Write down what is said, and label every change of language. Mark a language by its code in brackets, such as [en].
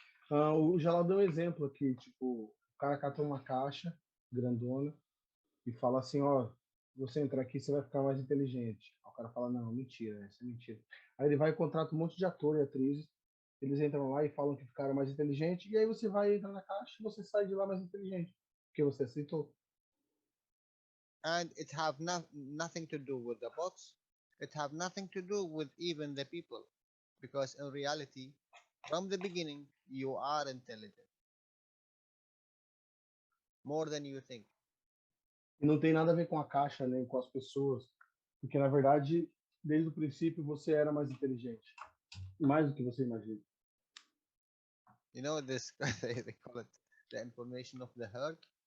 [pt] O Jalal deu um exemplo aqui, tipo, o cara cata uma caixa grandona e fala assim, ó, você entrar aqui, você vai ficar mais inteligente. Aí o cara fala, não, mentira, isso é mentira. Aí ele vai e contrata um monte de ator e atrizes, eles entram lá e falam que ficaram mais inteligentes, e aí você vai entrar na caixa e você sai de lá mais inteligente, porque você aceitou. [en] And it have nothing to do with the box. It have nothing to do with even the people, because in reality, from the beginning, you are intelligent, more than you think. [pt] E não tem nada a ver com a caixa, nem com as pessoas, porque na verdade, desde o princípio, você era mais inteligente, mais do que você imagina. [en] This they call it the information of the herd.